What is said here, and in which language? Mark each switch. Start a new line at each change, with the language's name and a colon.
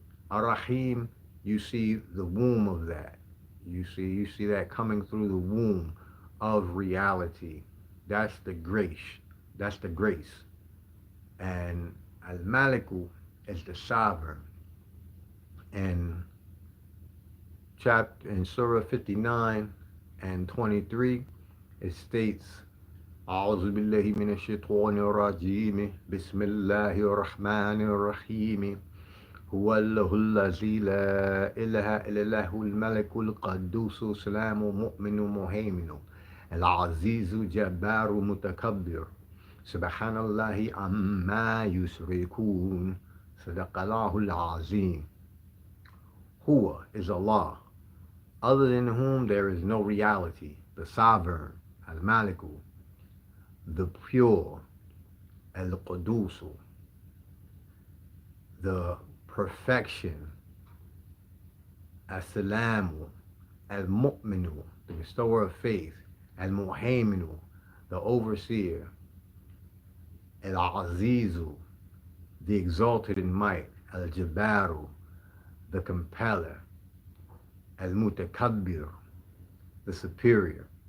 English: Ar-Rahim, you see the womb of that. You see that coming through the womb of reality. That's the grace. That's the grace. And Al-Maliku is the sovereign. And chapter in Surah 59 and 23, it states,
Arabic: أعوذ بالله من الشيطان الرجيم بسم الله الرحمن الرحيم هو الله الذي لا إله إلا الله الملك القدوس سلام مؤمن مهيمن العزيز جبار متكبر سبحان الله عما يشركون صدق الله العظيم.
English: Huwa is Allah, other than whom there is no reality, the sovereign, Al-Maliku, the pure, al-Qudusu, the perfection, as-Salamu, al-Mu'minu, the bestower of faith, al-Muhaiminu, the overseer, al-Azizu, the exalted in might, al-Jabaru, the compeller, al-Mutakabbir, the superior.